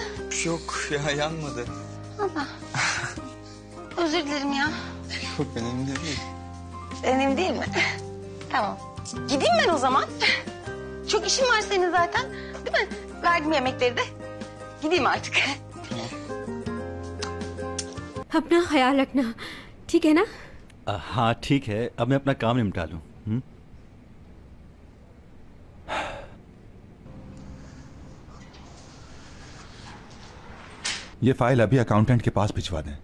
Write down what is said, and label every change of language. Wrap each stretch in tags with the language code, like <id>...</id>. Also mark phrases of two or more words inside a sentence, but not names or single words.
<tr>yok ya, yanmadı. Allah. Özür dilerim ya. Yok, önemli değil. Önemli değil mi? Tamam. Gideyim ben o zaman. Çok işim var senin zaten. Değil mi? Verdim yemekleri de. Gideyim artık.</tr> <hi>अपना ख्याल रखना, ठीक है ना? हाँ ठीक है, अब मैं अपना काम निपटा लूँ। ये फाइल अभी अकाउंटेंट के पास भिजवा दें।</hi>